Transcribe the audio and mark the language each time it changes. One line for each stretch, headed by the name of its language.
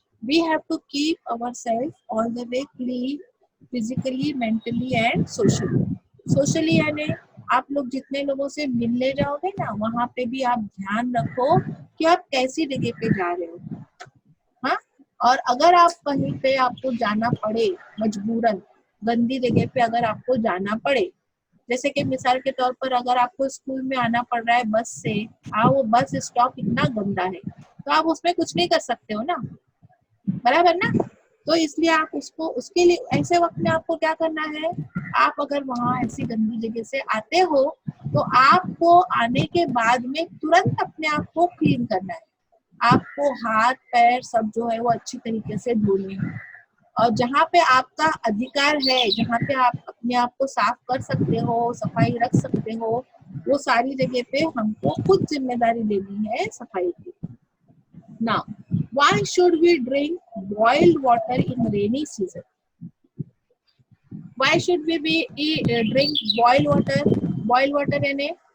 English: We have to keep ourselves all the way clean, physically, mentally and socially.
Hindi: Socially यानी आप लोग जितने लोगों से मिलने जाओगे ना, वहाँ पे भी आप ध्यान रखो कि आप कैसी जगह पे जा रहे हो। हाँ, और अगर आप कहीं पे आपको जाना पड़े मजबूरन, गंदी जगह पे अगर आपको जाना पड़े, जैसे कि मिसाल के तौर पर अगर आपको स्कूल में आना पड़ रहा है बस से, वो बस स्टॉप इतना गंदा है तो आप उसमें कुछ नहीं कर सकते हो ना, बराबर ना। तो इसलिए आप उसको, उसके लिए ऐसे वक्त में आपको क्या करना है, आप अगर वहां ऐसी गंदी जगह से आते हो तो आपको आने के बाद में तुरंत अपने आप को क्लीन करना है। आपको हाथ पैर सब जो है वो अच्छी तरीके से धोने हैं, और जहाँ पे आपका अधिकार है, जहाँ पे आप अपने आप को साफ कर सकते हो, सफाई रख सकते हो, वो सारी जगह पे हमको खुद जिम्मेदारी लेनी है सफाई की।
English: Now, why should we drink boiled water in rainy season? Why should we drink boiled water? Boiled water यानी